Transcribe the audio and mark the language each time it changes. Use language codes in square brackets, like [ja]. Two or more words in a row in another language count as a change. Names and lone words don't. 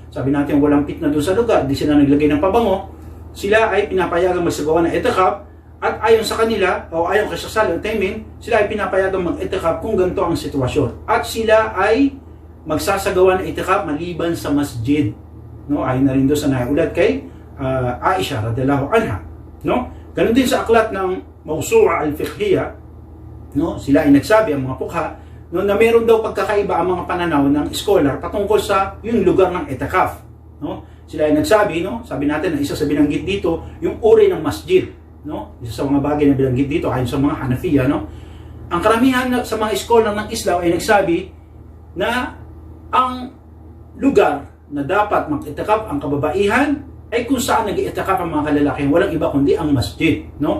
[tl] Sabi natin walang fitna doon sa lugar, di sila naglagay ng pabango, sila ay pinapayagan magsagawa ng itikaf at ayon sa kanila o ayon kay Sheikh Salih Al-Uthaymeen, sila ay pinapayagan mag-itikaf kung ganito ang sitwasyon at sila ay magsasagawa ng itikaf maliban sa masjid, no? Ayon na rin doon sa naiulat kay Aisha [ar] رضي الله عنها, [tl] no? Ganun din sa aklat ng Mawsu'a al-Fiqhiyya, no? Sila ay nagsabi ang mga pukha, no, na meron daw pagkakaiba ang mga pananaw ng scholar patungkol sa yung lugar ng itikaf, no? Sila ay nagsabi, no? Sabi natin na isa sa binanggit dito yung uri ng masjid, no? Isa sa mga bagay na binanggit dito ayon sa mga Hanafiya, no? Ang karamihan sa mga scholar ng Islam ay nagsabi na ang lugar na dapat mag-itikaf ang kababaihan ay kung saan nag-itikaf ang mga kalalaki, walang iba kundi ang masjid, no?